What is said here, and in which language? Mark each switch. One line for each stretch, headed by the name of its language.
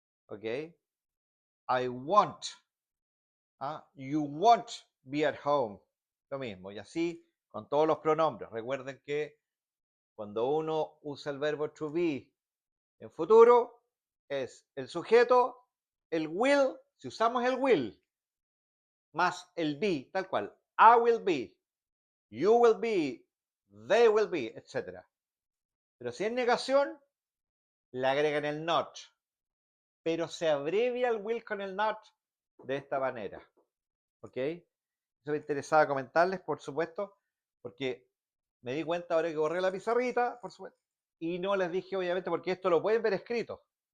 English: ¿Ok? I won't. You won't be at home.
Spanish: Lo mismo. Y así con todos los pronombres. Recuerden que cuando uno usa el verbo to be en futuro, es el sujeto, el will, si usamos el will, más el be, tal cual.
English: I will be, you will be, they will be, etc.
Spanish: Pero si es negación, le agregan el not. Pero se abrevia el will con el not de esta manera. ¿Ok? Eso me interesaba comentarles, por supuesto, porque me di cuenta ahora que borré la pizarrita, por supuesto, y no les dije, obviamente, porque esto lo pueden ver escrito.